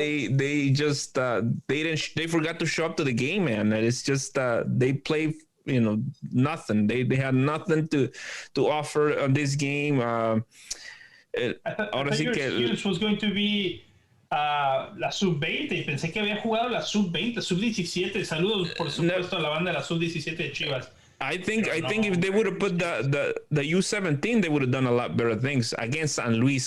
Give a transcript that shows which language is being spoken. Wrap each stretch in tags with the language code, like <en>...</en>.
<en>They forgot to show up to the game, man. It's just they play, nothing. They had nothing to offer on this game.</en> <es>Ahora sí que</es> <en>excuse was going to be</en> <es>la sub-20 y pensé que había jugado la sub-20, sub-17. Saludos, por supuesto, a la banda de la sub-17 de Chivas.</es> <en>I think if they would have put the U17, they would have done a lot better things against San Luis.</en>